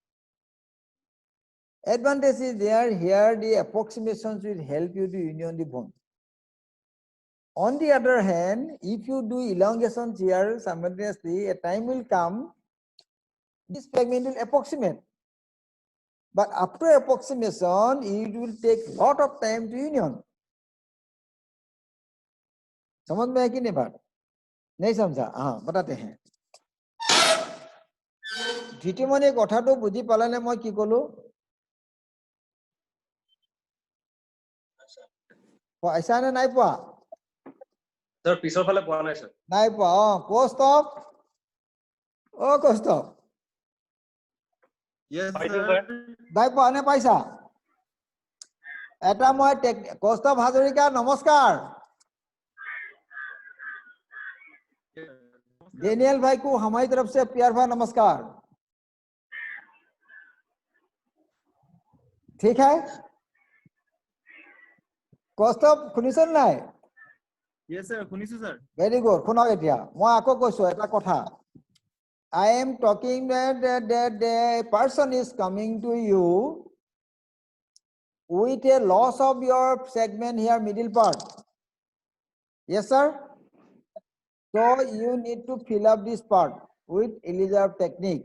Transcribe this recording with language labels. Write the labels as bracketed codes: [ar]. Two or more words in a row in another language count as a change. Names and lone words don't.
[en] Advantage is there, here the approximations will help you to union the bone. On the other hand, if you do elongations here simultaneously, a time will come, this fragment will approximate. But after approximation, it will take lot of time to union. [hi] समझ में है कि नहीं बात? नहीं समझा? हाँ, बताते हैं. द्वितीय मने [as] কথাটো বুঝি পালানে মই কি কলো? পয়সা না নাই পোৱা? Sir, পিছৰ ফালে পোৱা নাই sir. নাই পোৱা. কৌস্তভ. ও কৌস্তভ. [en] Yes sir. [as] নাই পোৱা নে পাইছা? এটা মই কৌস্তভ হাজৰিকা নমস্কাৰ. [hi] डेनियल भाई को हमारी तरफ से प्यार भरा नमस्कार. ठीक है? [as] कौस्तभ শুনিছেন নাই? [en] Yes sir, [as] শুনিছো sir. [en] Very good. [as] শুনক এতিয়া মই আকৌ কৈছো এটা কথা. [en] I am talking that the person is coming to you with a loss of your segment here, middle part. Yes, sir? So you need to fill up this part with Elizabeth technique.